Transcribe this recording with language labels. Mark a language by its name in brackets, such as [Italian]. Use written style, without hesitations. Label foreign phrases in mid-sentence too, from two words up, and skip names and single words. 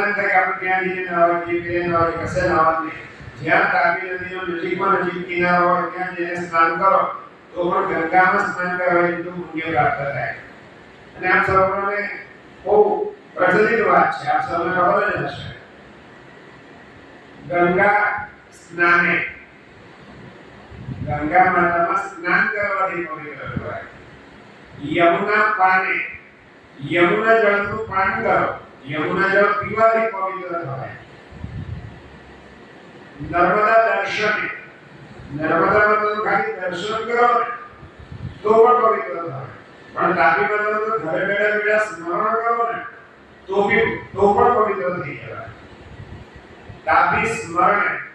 [Gujarati] એમ થાય કે આપણે ત્યાં જઈને નાવા જઈએ પેલે નાવા જઈએ કશે નાવા નહીં જ્યાં તાપી નદીનો નજીકમાં નજીક કિનારો હોય ત્યાં જઈને સ્નાન કરો તો પણ ગંગામાં સ્નાન કરવાથી એટલું પુણ્ય પ્રાપ્ત થાય અને આપ સૌને બહુ પ્રચલિત વાત છે આપ સૌને ખબર જ હશે [Sanskrit] ગંગા સ્નાને [Gujarati] ગંગા માતા માં સ્નાન કરવાથી પવિત્ર થાય [Sanskrit] યમુના પાને [Gujarati] યમુના જળનું પાન કરો યમુના જળ પીવાથી પવિત્ર થાય [Sanskrit] નર્મદા દર્શને [Gujarati] નર્મદા માતાનું ખાલી દર્શન કરો તો પણ પવિત્ર થાય પણ તાપી માતાનું તો ઘરે બેઠા બેઠા સ્મરણ કરો ને તો પણ પવિત્ર થઈ જાય [Sanskrit] તાપી સ્મરણ